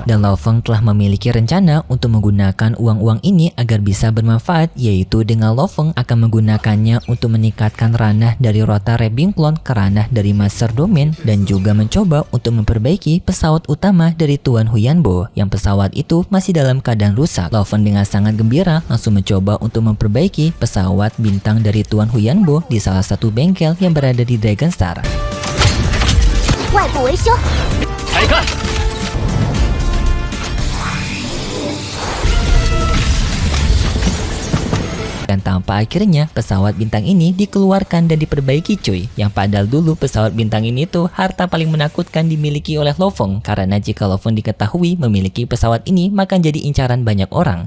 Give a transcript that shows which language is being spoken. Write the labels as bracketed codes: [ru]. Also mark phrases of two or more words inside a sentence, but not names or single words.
[id] Dan Lo Feng telah memiliki rencana untuk menggunakan uang-uang ini agar bisa bermanfaat, yaitu dengan Lo Feng akan menggunakannya untuk meningkatkan ranah dari Rota Rebingklon ke ranah dari Master Domain, dan juga mencoba untuk memperbaiki pesawat utama dari Tuan Huyanbo yang pesawat itu masih dalam keadaan rusak. Lo Feng dengan sangat gembira langsung mencoba untuk memperbaiki pesawat bintang dari Tuan Huyanbo di salah satu bengkel yang berada di Dragonstar. [zh] 外部维修，开干！ [id] Dan tanpa akhirnya pesawat bintang ini dikeluarkan dan diperbaiki cuy. Yang padahal dulu pesawat bintang ini tuh harta paling menakutkan dimiliki oleh Lo Feng, karena jika Lo Feng diketahui memiliki pesawat ini maka jadi incaran banyak orang.